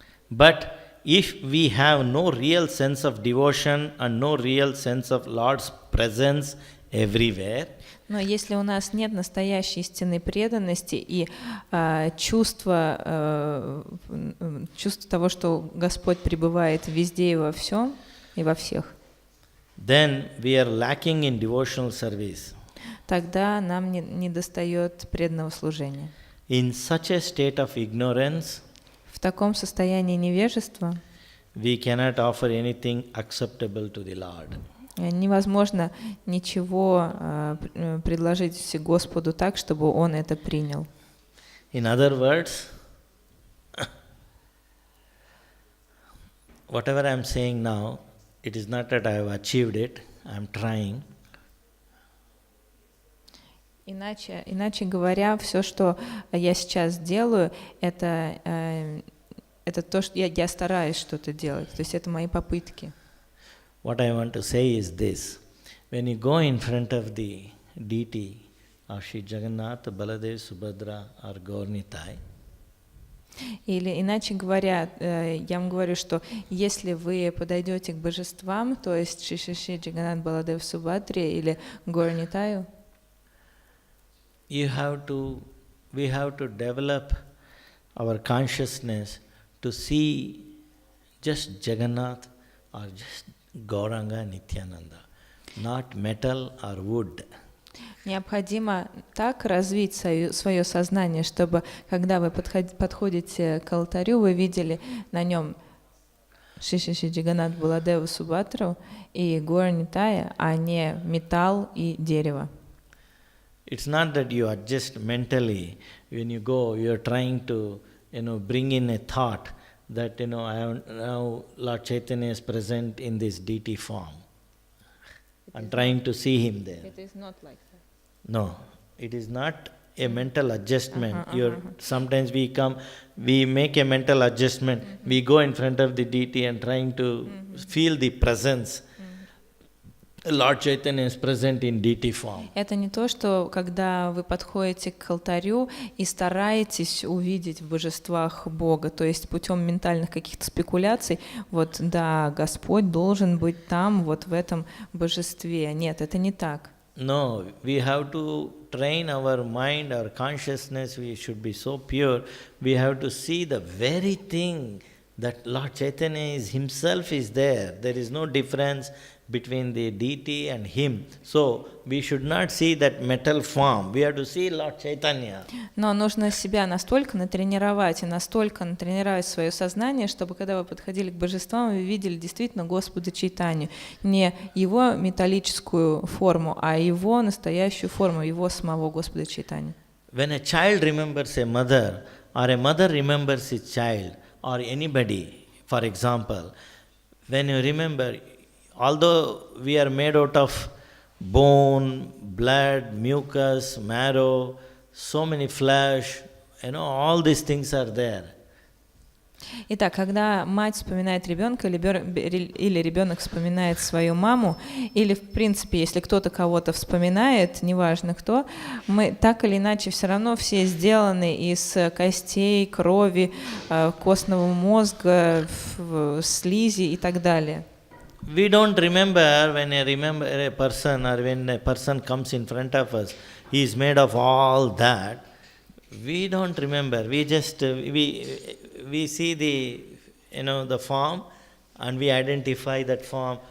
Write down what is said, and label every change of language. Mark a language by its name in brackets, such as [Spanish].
[English] But if we have no real sense of devotion and no real sense of Lord's presence everywhere, [Russian] но если у нас нет настоящей истинной преданности и чувства того, что Господь пребывает везде и во всем, и во всех, [English] then we are lacking in devotional service. [Russian] Тогда нам не достает преданного служения. [English] In such a state of ignorance, [Russian] в таком состоянии невежества [English] we cannot offer anything acceptable to the Lord. [Russian] Невозможно ничего предложить Господу так, чтобы Он это принял. [English] In other words, whatever I am saying now, it is not that I have achieved it, I am trying. [Russian] Иначе говоря, все, что я сейчас делаю, это то, что я стараюсь что-то делать. То есть это мои попытки. [English] What I want to say is this. When you go in front of the deity of Shri Jagannath, Baladev, Subhadra or Gaurnitai, [Russian] Или иначе говоря, я вам говорю, что если вы подойдете к божествам, то есть Шри Джаганнат Баладев Субхадре или Горнитаю, [English] we have to develop our consciousness to see just Jagannath or just Gauranga Nityananda, not metal or wood. [Russian] необходимо так развить свое сознание, чтобы, когда вы подходите к алтарю, вы видели на нем Шри Джаганнат Баладева Субхадру и Горнитая, а не металл и дерево. [English] It's not that you adjust mentally. When you go, you are trying to, bring in a thought that, now Lord Chaitanya is present in this deity form. I'm trying to see him there. It is not like that. No, it is not a mental adjustment. Sometimes we make a mental adjustment. We go in front of the deity and trying to feel the presence. Lord Chaitanya is present in deity form. [Russian] Это не то, что когда вы подходите к алтарю и стараетесь увидеть в божествах Бога, то есть путем ментальных каких-то спекуляций, вот да, Господь должен быть там, вот в этом божестве. Нет, это не так. [English] No, we have to train our mind, our consciousness, we should be so pure. We have to see the very thing that Lord Chaitanya is himself is there. There is no difference between the deity and him. So, we should not see that metal form. We have to see Lord Chaitanya. [Russian] Но нужно себя настолько натренировать и настолько натренировать свое сознание, чтобы когда вы подходили к божествам, вы видели действительно Господа Чайтанью. Не его металлическую форму, а его настоящую форму, его самого Господа Чайтанью. [English] When a child remembers a mother, or a mother remembers his child, or anybody, for example, when you remember, although we are made out of bone, blood, mucus, marrow, so many flesh, all these things are there. [Russian] Итак, когда мать вспоминает ребенка, или ребенок вспоминает свою маму, или в принципе, если кто-то кого-то вспоминает, неважно кто, мы так или иначе все равно все сделаны из костей, крови, костного мозга, слизи и так далее. [English] We don't remember when a person or when a person comes in front of us, he is made of all that. We don't remember. We just we see the form and we identify that form.